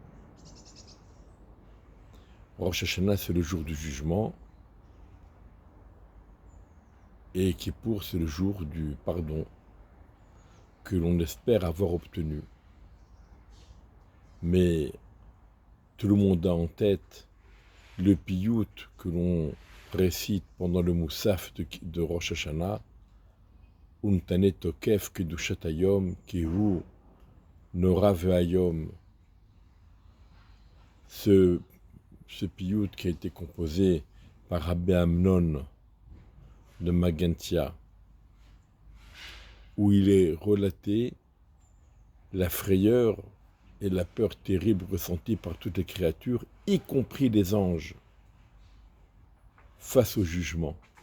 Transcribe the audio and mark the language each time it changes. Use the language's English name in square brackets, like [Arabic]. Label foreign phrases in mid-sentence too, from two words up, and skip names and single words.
[French] Rosh Hashanah, c'est le jour du jugement, et Kippour, c'est le jour du pardon que l'on espère avoir obtenu. Mais tout le monde a en tête le piyut que l'on récite pendant le moussaf de Rosh Hashanah, [Hebrew] ונתנה תוקף קדושת היום כי הוא נורא ואיום. [French] Ce piyut qui a été composé par Rabbi Amnon de Magentia, où il est relaté la frayeur et la peur terrible ressentie par toutes les créatures, y compris les anges, face au jugement.